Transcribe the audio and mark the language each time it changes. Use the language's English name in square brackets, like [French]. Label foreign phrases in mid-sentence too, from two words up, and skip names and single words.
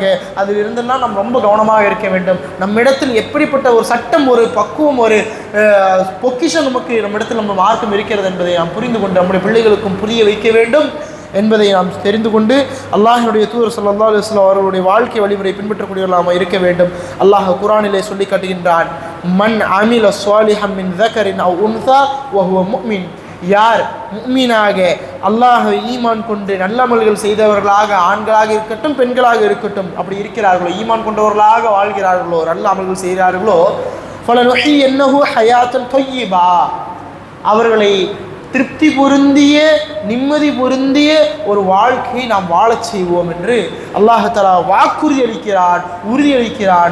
[Tamil] அதில் இருந்தெல்லாம் நாம் ரொம்ப கவனமாக இருக்க வேண்டும். நம்மிடத்தில் எப்படிப்பட்ட ஒரு சட்டம், ஒரு பக்குவம், ஒரு பொக்கிஷம் நம்மிடத்தில் நம்ம மார்க்கம் இருக்கிறது என்பதை நாம் புரிந்து கொண்டு நம்முடைய பிள்ளைகளுக்கும் புரிய வைக்க வேண்டும் என்பதை நாம் தெரிந்து கொண்டு அல்லாஹ்வுடைய தூதர் [Arabic] صلى الله عليه وسلم [Tamil] அவர்களுடைய வாழ்க்கை வழிமுறை பின்பற்றக்கூடியவர்களாக இருக்க வேண்டும். அல்லாஹ் குர்ஆனிலே சொல்லி காட்டுகின்றான், [Arabic] من عمل صالحا من ذكرٍ أو أنثى وهو مؤمن. [Tamil] யார் முஃமினாக அல்லாஹ்வை ஈமான் கொண்டு நல்ல அமல்கள் செய்தவர்களாக, ஆண்களாக இருக்கட்டும் பெண்களாக இருக்கட்டும், அப்படி இருக்கிறார்களோ, ஈமான் கொண்டவர்களாக வாழ்கிறார்களோ, நல்ல அமல்கள் செய்கிறார்களோ, [Arabic] فلنحيينه حياة طيبة, [Tamil] அவர்களை திருப்தி பொருந்திய, நிம்மதி பொருந்திய ஒரு வாழ்க்கையை நாம் வாழச் செய்வோம் என்று [Arabic] الله تعالى [Tamil] வாக்குறுதி அளிக்கிறான், உறுதியளிக்கிறான்.